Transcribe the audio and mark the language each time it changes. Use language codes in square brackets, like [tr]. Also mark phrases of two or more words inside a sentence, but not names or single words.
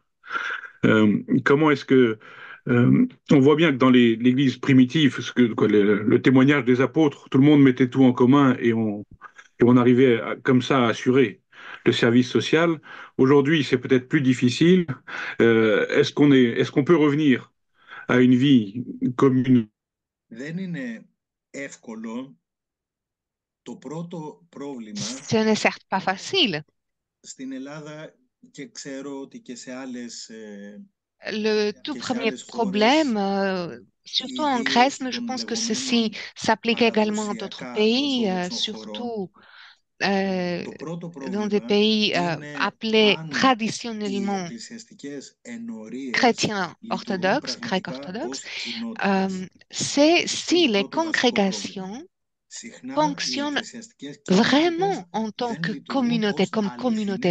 [fr] Comment est-ce que on voit bien que dans l'Église primitive, le témoignage des apôtres, tout le monde mettait tout en commun et on arrivait comme ça à assurer le service social. Aujourd'hui, c'est peut-être plus difficile. Est-ce qu'on peut revenir à une vie commune? [el] Δεν είναι εύκολο. Το πρώτο πρόβλημα [fr] Ce n'est certes pas facile. [el] στην Ελλάδα και ξέρω ότι και σε άλλες [fr] Le tout premier problème, surtout en Grèce, mais je pense que ceci s'applique également à d'autres pays, surtout dans des pays appelés traditionnellement chrétiens orthodoxes, grecs orthodoxes, c'est si les congrégations fonctionnent vraiment en tant que communauté, comme communauté.